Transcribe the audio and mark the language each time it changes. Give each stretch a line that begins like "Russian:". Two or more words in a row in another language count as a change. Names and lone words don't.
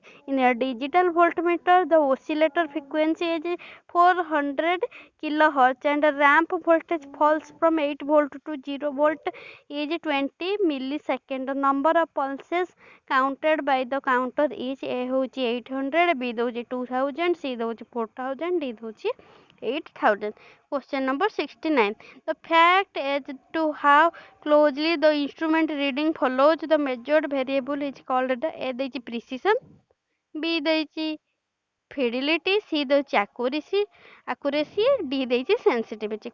English: In a digital voltmeter, the oscillator frequency is 400 kilohertz and the ramp voltage falls from 8 volt to 0 volt is 20 millisecond. The number of pulses counted by the counter is A होची 800, b दोची 2000, c दोची 4000, d दोची 8000. Question number 69. The fact as to how closely the instrument reading follows the measured variable is called the A ଦେଇଛି precision, b ଦେଇଛି fidelity, C ଦେଇଛି accuracy, D ଦେଇଛି sensitivity.